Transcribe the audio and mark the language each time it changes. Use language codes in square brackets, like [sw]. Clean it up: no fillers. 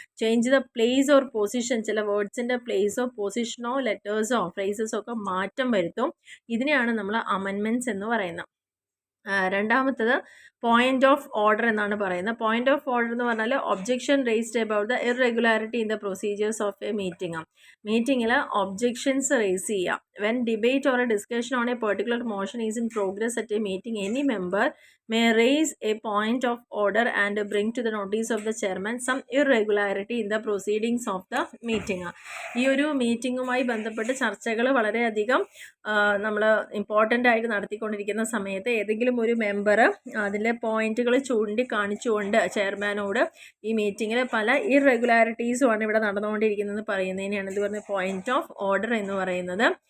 [en] change the place or position, [ml] ചില വേർഡ്സിൻ്റെ പ്ലേസോ പൊസിഷനോ ലെറ്റേഴ്സോ ഫ്രേസസോ ഒക്കെ മാറ്റം വരുത്തും. ഇതിനെയാണ് നമ്മൾ അമെൻമെൻറ്റ്സ് എന്ന് പറയുന്നത്. രണ്ടാമത്തത് പോയിന്റ് ഓഫ് ഓർഡർ എന്നാണ് പറയുന്നത്. [en] point of order [ml] എന്ന് പറഞ്ഞാൽ [en] Objection raised about the irregularity in the procedures of a meeting. [ml] മീറ്റിങ്ങിൽ ഒബ്ജെക്ഷൻസ് റേസ് ചെയ്യുക. [en] When debate or a discussion on a particular motion is in progress at a meeting any member may raise a point of order and bring to the notice of the chairman some irregularity in the proceedings of the meeting. [ml] ഈ ഒരു മീറ്റിങ്ങുമായി ബന്ധപ്പെട്ട് ചർച്ചകൾ വളരെയധികം നമ്മൾ important ആയിട്ട് നടത്തിക്കൊണ്ടിരിക്കുന്ന സമയത്ത് ഏതെങ്കിലും ഒരു മെമ്പർ അതിലെ പോയിന്റുകൾ ചൂണ്ടിക്കാണിച്ചുകൊണ്ട് ചെയർമാനോട് ഈ മീറ്റിങ്ങിൽ പല ഇറഗുലാരിറ്റീസുമാണ് ഇവിടെ നടന്നുകൊണ്ടിരിക്കുന്നത് പറയുന്നതിനെയാണ് ഇത് പറഞ്ഞ പോയിന്റ് ഓഫ് ഓർഡർ എന്ന് പറയുന്നത്.